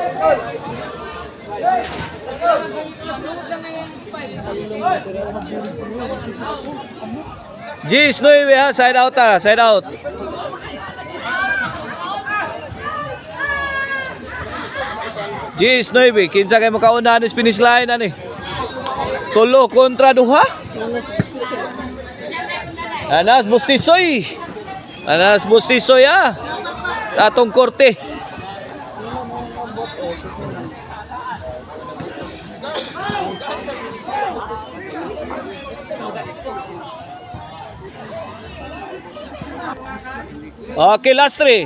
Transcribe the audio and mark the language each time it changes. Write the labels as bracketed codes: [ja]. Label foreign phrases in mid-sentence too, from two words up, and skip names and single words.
[ceb] Gis 9 ha, [en] side out [ceb] ha, [en] side out. [ceb] Gis 9, kinsa kay makauna ni [en] finish line [ceb] ani. Tulo kontra duha. Anas Bustisoy ha. Atong korte. Okay, last 3.